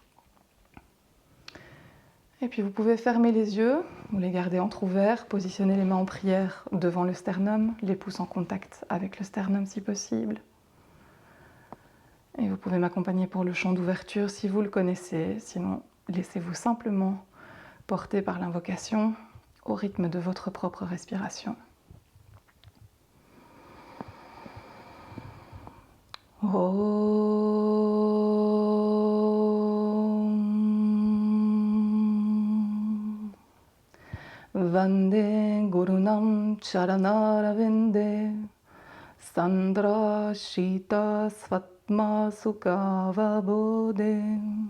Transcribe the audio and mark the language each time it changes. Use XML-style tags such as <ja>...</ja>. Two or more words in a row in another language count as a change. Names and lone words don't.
<fr>Et puis vous pouvez fermer les yeux ou les garder entrouverts, positionner les mains en prière devant le sternum, les pouces en contact avec le sternum si possible. Et vous pouvez m'accompagner pour le chant d'ouverture si vous le connaissez, sinon laissez-vous simplement porter par l'invocation au rythme de votre propre respiration.</fr> <sa>Om Vande Gurunam Charanaravinda Sandra Shita Svatma Sukhavabodhe</sa>